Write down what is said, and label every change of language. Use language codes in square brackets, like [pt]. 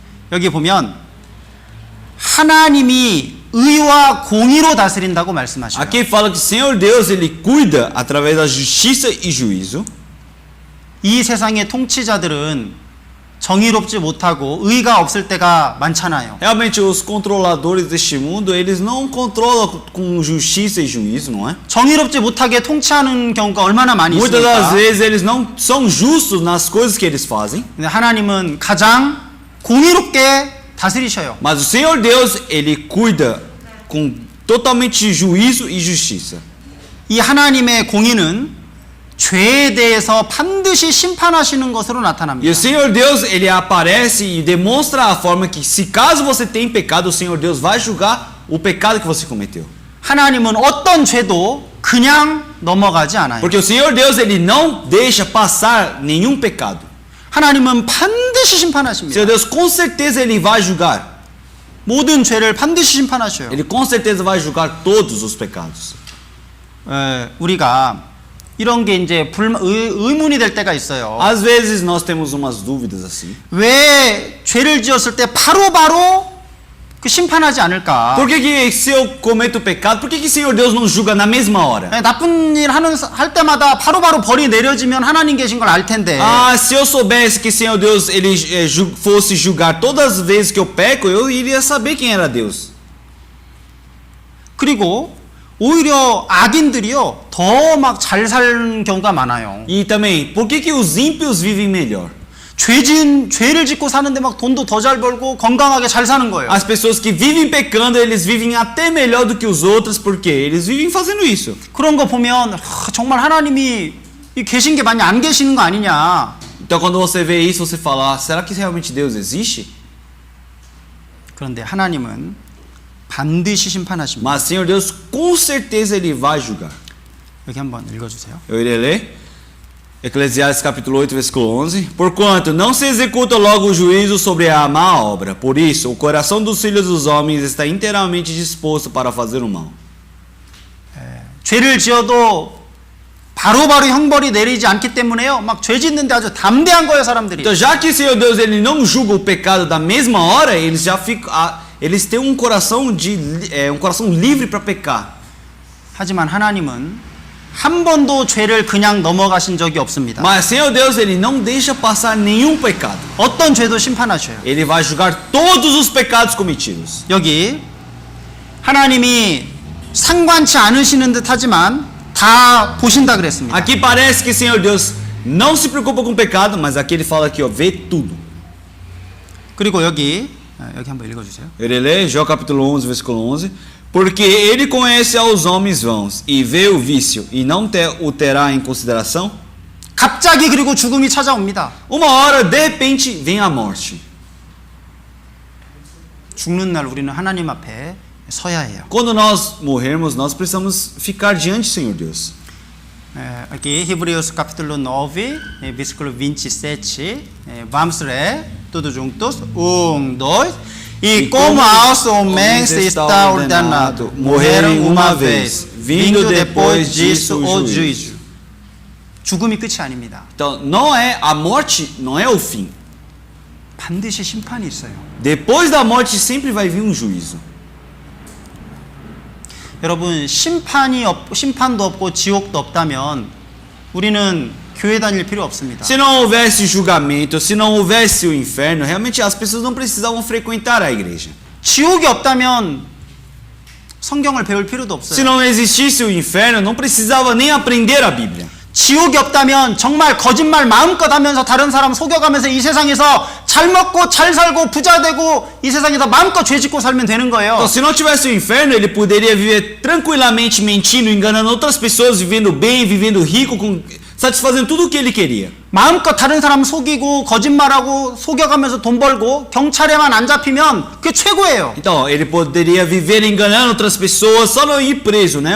[ko] 여기 보면 하나님이 의와 공의로 다스린다고 말씀하셔요. [pt] Aqui fala que o Senhor Deus, ele cuida através da justiça e juízo. [ko] 이 세상의 통치자들은 정의롭지 못하고 의가 없을 때가 많잖아요. [pt] Realmente os controladores deste mundo, eles não controlam com justiça e juízo, não é? [ko] 정의롭지 못하게 통치하는 경우가 얼마나 많이 [pt] Muitas das [ko] 있습니까? [pt] vezes eles não são justos nas coisas que eles fazem. [ko] 근데 하나님은 가장 공의롭게 다스리셔요. [pt] Mas o Senhor Deus, ele cuida com totalmente juízo e justiça. [ko] 이 하나님의 공의는 죄에 대해서 반드시 심판하시는 것으로 [pt] E [ko] 나타납니다. [pt] o Senhor Deus, ele aparece e demonstra a forma que se caso você tem pecado, o Senhor Deus vai julgar o pecado que você cometeu. [ko] 하나님은 어떤 죄도 그냥 넘어가지 않아요. [pt] Porque o Senhor Deus, ele não deixa passar nenhum pecado. [ko] 하나님은 반드시 [pt] O [ko] 심판하십니다. [pt] Senhor Deus, com certeza, ele vai julgar. [ko] 모든 죄를 반드시 심판하셔요. [pt] Ele com certeza vai julgar todos os pecados. [ko] 우리가 이런 게 이제 의문이 될 때가 있어요. [pt] Às vezes nós temos umas dúvidas assim. [ko] 왜 죄를 지었을 때 바로바로 그 심판하지 않을까? [pt] Por que se eu cometo pecado, por que o Senhor Deus não julga na mesma hora? [ko] 나쁜 일 할 때마다 바로바로 벌이 내려지면 하나님 계신 걸 알 텐데. [pt] Ah, se eu soubesse que o Senhor Deus ele fosse julgar todas as vezes que eu peco, eu iria saber quem era Deus. [ko] 그리고 오히려 악인들이요 더 막 잘 사는 경우가 많아요. [pt] E também, por que os ímpios vivem melhor? [ko] 죄를 짓고 사는데 막 돈도 더 잘 벌고 건강하게 잘 사는 거예요. [pt] As pessoas que vivem pecando, eles vivem até melhor do que os outros, porque eles vivem fazendo isso. [ko] 그런 거 보면 정말 하나님이 계신 게 많이 안 계시는 거 아니냐. [pt] Então quando você vê isso, você fala, ah, será que realmente Deus existe? [ko] 그런데 하나님은 반드시 심판하십니다. [pt] Mas Senhor Deus, com certeza Ele vai julgar. [ko] 여기 한번 읽어주세요. [pt] Eu irei ler Eclesiastes capítulo 8, versículo 11. Porquanto não se executa logo o juízo sobre a má obra, por isso o coração dos filhos dos homens está inteiramente disposto para fazer o mal. [ko] 죄를 지어도 바로바로 형벌이 내리지 않기 때문에요. 막 죄 짓는데 아주 담대한 거예요, 사람들이. [pt] Então, já que Senhor Deus ele não julga o pecado da mesma hora, eles já ficam, eles têm um coração livre para pecar. [ko] 하지만 하나님은 한 번도 죄를 그냥 넘어가신 적이 없습니다. [pt] Mas Senhor Deus ele não deixa passar nenhum pecado. [ko] 어떤 죄도 심판하셔요. [pt] Ele vai julgar todos os pecados cometidos. [ko] 여기 하나님이 상관치 않으시는 듯 하지만 다 보신다 그랬습니다. [pt] Aqui parece que Senhor Deus não se preocupa com o pecado, mas aqui ele fala que ó, vê tudo. [ko] 그리고 여기 한번 읽어주세요. [pt] Ele lê Jó capítulo 11, versículo 11. Porque ele conhece aos homens vãos e vê o vício e não o terá em consideração. [ko] 갑자기 그리고 죽음이 찾아옵니다. [pt] Uma hora, de repente, vem a morte. [ko] 죽는 날 우리는 하나님 앞에 서야 해요. [pt] Quando nós morrermos, nós precisamos ficar diante do Senhor Deus. Aqui, Hebreus capítulo 9, versículo 27, vamos ler todos juntos, 1, 2. E como aos homens está ordenado morrerem uma vez, vindo depois disso o juízo. [ko] 죽음이 끝이 아닙니다. [pt] Então, a morte não é o fim. [ko] 반드시 심판이 있어요. [pt] Depois da morte sempre vai vir um juízo. [ko] 여러분, 심판도 없고 지옥도 없다면 우리는 교회 다닐 필요 없습니다. [pt] Se não houvesse julgamento, se não houvesse o inferno, realmente as pessoas não precisavam frequentar a igreja. [ko] 지옥이 없다면 성경을 배울 필요도 [pt] Se [ko] 없어요. [pt] não existisse o inferno, não precisava nem aprender a Bíblia. [ko] 지옥이 없다면 정말 거짓말 마음껏 하면서 다른 사람 속여가면서 이 세상에서 잘 먹고 잘 살고 부자 되고 이 세상에서 마음껏 죄 짓고 살면 되는 거예요. [pt] Então, se não tivesse o inferno, ele poderia viver tranquilamente mentindo, enganando outras pessoas, vivendo bem, vivendo rico, satisfazendo tudo o que ele queria. [ko] 마음껏 다른 사람 속이고 거짓말하고 속여가면서 돈 벌고 경찰에만 안 잡히면 그게 최고예요. [pt] Então, ele poderia viver enganando outras pessoas, só não ir preso, né?